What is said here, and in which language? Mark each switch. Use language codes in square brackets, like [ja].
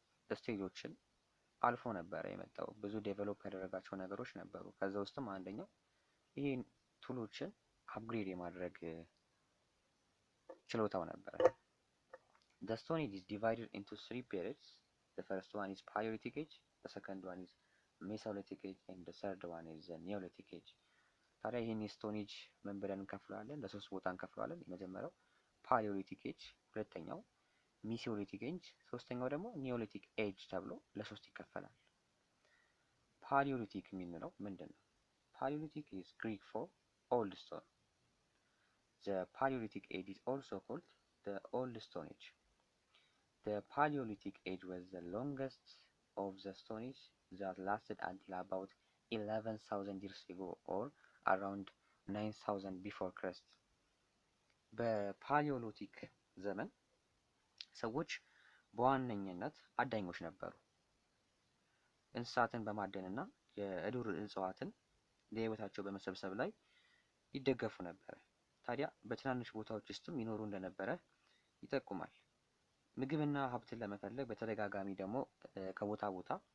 [am] ስቴጆችን አልፎ ነበረ የመጣው። ብዙ ዴቨሎፕ ያደረጋቸው ነገሮች ነበሩ። ከዛ ውስጥም አንደኛው ይህን ቱሎችን አፕግሬድ የማድረግ ችሎታው ነበረ። [en] The Stone Age is divided into 3 periods. The first one is Paleolithic Age, the second one is Mesolithic Age, and the third one is Neolithic Age. [am] ታዲያ ይህን የስቶን ኤጅ ምን ብለን እንከፍለዋለን? ለሶስት ቦታ እንከፍለዋለን። የመጀመሪያው ፓሊዮሊቲክ ኤጅ፣ ሁለተኛው ሚሲዮሊቲክ ኤጅ፣ ሶስተኛው ደግሞ ኒዮሊቲክ ኤጅ ተብሎ ለሶስት ይከፈላል። ፓሊዮሊቲክ የምንለው ምንድን ነው? [en] ፓሊዮሊቲክ is Greek for old stone. The Paleolithic age is also called the Old Stone Age. The Paleolithic age was the longest of the Stone Age that lasted until about 11,000 years ago or around 9,000 before Christ. [am] በፓሊዮሊቲክ ዘመን ሰዎች በዋነኝነት አዳኞች ነበሩ። እንስሳትን በማደንና የዱር እጽዋትን ለህይወታቸው በመሰብሰብ ላይ ይደገፉ ነበር። ታዲያ በትናንሽ ቦታዎች ውስጥም ይኖሩ እንደነበረ ይጠቁማል። ምግብና ሀብትን ለመፈለግ በተደጋጋሚ ደግሞ ከቦታ ቦታ